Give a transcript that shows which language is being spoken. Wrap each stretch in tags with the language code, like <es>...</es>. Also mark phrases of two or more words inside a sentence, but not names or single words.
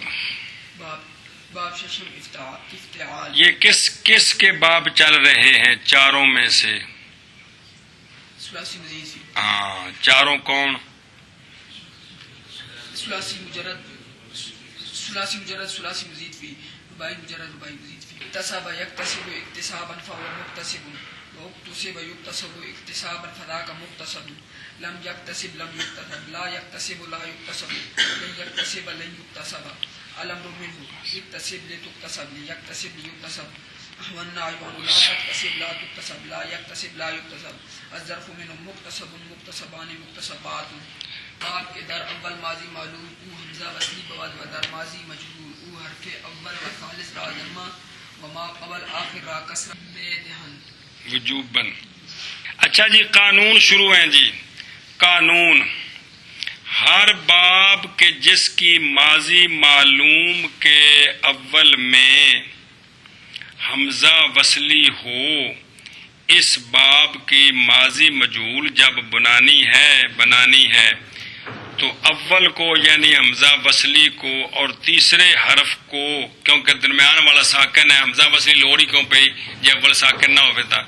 <ur>باب ششم افتعال. یہ کس کے باب چل رہے ہیں چاروں میں سے؟</ur> <ar>ثلاثی مزید فی.</ar> <ur>ہاں، چاروں کون؟</ur> <ar>ثلاثی مجرد ثلاثی مزید فی. رباعی مجرد رباعی مزید فی. اکتسب یکتسب اکتسابا فهو مکتسب واکتسب یکتسب اکتسابا فذاک مکتسب. لم یکتسب لم یکتسب لا یکتسب لا یکتسب لن یکتسب لن یکتسب. الامر منه یکتسب لتکتسب لیکتسب لیکتسب. والنهي عنه لا تکتسب لا تکتسب لا یکتسب لا یکتسب. الظرف منه مکتسب مکتسبان مکتسبات.</ar> <fa>باب کے در اول ماضی معلوم او حمزہ وصلی بواد و در ماضی مجرور او حرف اول و ثالث را ضمہ و ما قبل آخر را کسرہ بے دہن وجوباً.</fa> <ur>اچھا جی، قانون شروع ہیں جی. قانون ہر باب کے جس کی ماضی معلوم کے اول میں حمزہ وصلی ہو، اس باب کی ماضی مجہول جب بنانی ہے تو اول کو یعنی حمزہ وصلی کو اور تیسرے حرف کو، کیونکہ درمیان والا ساکن ہے، حمزہ وصلی</ur> <pa>لوڑی کیوں پئی</pa> <ur>جب اول ساکن نہ ہوئے تھا.</ur>